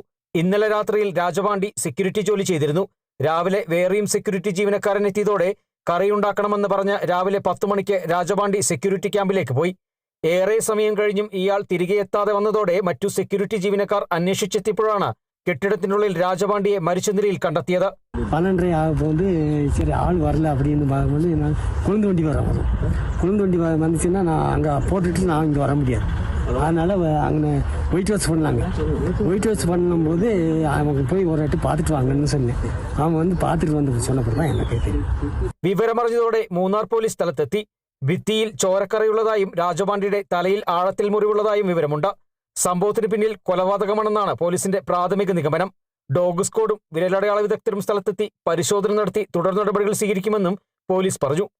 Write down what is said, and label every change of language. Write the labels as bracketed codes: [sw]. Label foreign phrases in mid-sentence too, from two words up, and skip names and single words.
[ml] ഇന്നലെ രാത്രിയിൽ രാജപാണ്ഡി സെക്യൂരിറ്റി ജോലി ചെയ്തിരുന്നു. രാവിലെ വേറെയും സെക്യൂരിറ്റി ജീവനക്കാരൻ എത്തിയതോടെ കറിയുണ്ടാക്കണമെന്ന് പറഞ്ഞ് രാവിലെ 10 മണിക്ക് രാജപാണ്ഡി സെക്യൂരിറ്റി ക്യാമ്പിലേക്ക് പോയി. ഏറെ സമയം കഴിഞ്ഞും ഇയാൾ തിരികെ എത്താതെ വന്നതോടെ മറ്റു സെക്യൂരിറ്റി ജീവനക്കാർ അന്വേഷിച്ചെത്തിയപ്പോഴാണ് കെട്ടിടത്തിനുള്ളിൽ രാജപാണ്ഡിയെ മരിച്ച നിലയിൽ കണ്ടെത്തിയത്. [ta] 12:30 ஆகும்போது சரி ஆள் வரல அப்படின்னு பார்க்கும்போது நான் குளுந்து வண்டி வரும். குளுந்து வண்டி வந்துச்சுன்னா நான் அங்கே போட்டுட்டு நான் இங்கே வர முடியாது. அதனால் அங்கே வெயிட் வாஷ் பண்ணாங்க. வெயிட் வாஷ் பண்ணும்போது அவங்க போய் ஒரு வாட்டி பார்த்துட்டு வாங்கன்னு சொன்னேன். அவன் வந்து பார்த்துட்டு வந்து சொன்னപ്പോൾ தான் எனக்கு தெரியும். [ml] വിവരമറിഞ്ഞതോടെ മൂന്നാർ പോലീസ് സ്ഥലത്തെത്തി. ഭിത്തിയിൽ ചോരക്കറയുള്ളതായും രാജപാണ്ഡിയുടെ തലയിൽ ആഴത്തിൽ മുറിവുള്ളതായും വിവരമുണ്ട്. സംഭവത്തിന് പിന്നിൽ കൊലപാതകമാണെന്നാണ് പോലീസിന്റെ പ്രാഥമിക നിഗമനം. ഡോഗ് സ്ക്വാഡും വിരലടയാള വിദഗ്ധരും സ്ഥലത്തെത്തി പരിശോധന നടത്തി തുടർ നടപടികൾ സ്വീകരിക്കുമെന്നും പോലീസ് പറഞ്ഞു.